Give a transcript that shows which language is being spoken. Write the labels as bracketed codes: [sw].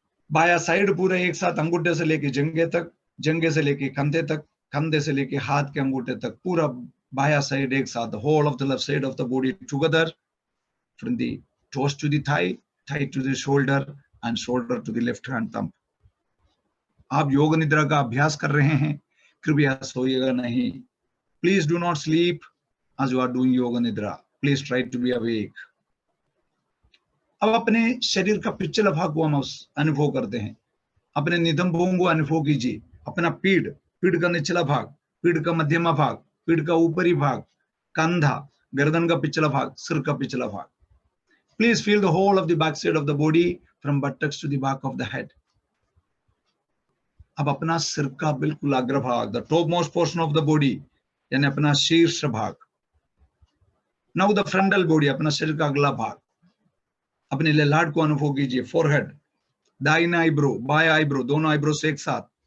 [hi] बाया साइड पूरा एक साथ अंगूठे से लेके जंघे तक, जंघे से लेके कंधे तक, कंधे से लेके हाथ के अंगूठे तक। पूरा बाया साइड एक साथ। [en] Whole of the left side of the body together from the toes to the thigh, thigh to the shoulder and shoulder to the left hand thumb. [hi] आप योग निद्रा का अभ्यास कर रहे हैं, कृपया सोइएगा नहीं। [en] Please do not sleep as you are doing yoga nidra. Please try to be awake. [hi] अब अपने शरीर का पिछला भाग को हम अनुभव करते हैं। अपने नितंबों को अनुभव कीजिए। अपना पीठ, पीठ का निचला भाग, पीठ का मध्यमा भाग, पीठ का ऊपरी भाग, कंधा, गर्दन का पिछला भाग, सिर का पिछला भाग। [en] Please feel the whole of the back side of the body from buttocks to the back of the head. [hi] अब अपना सिर का बिल्कुल अग्रभाग, [en] the topmost portion of the body, [hi] यानी अपना शीर्ष भाग। [en] Now the frontal body, [hi] अपना शरीर का अगला भाग। अपने ललाट को अनुभव कीजिए। फोरहेड, दाहिना आईब्रो, बाया आईब्रो, दोनों आईब्रो से एक साथ।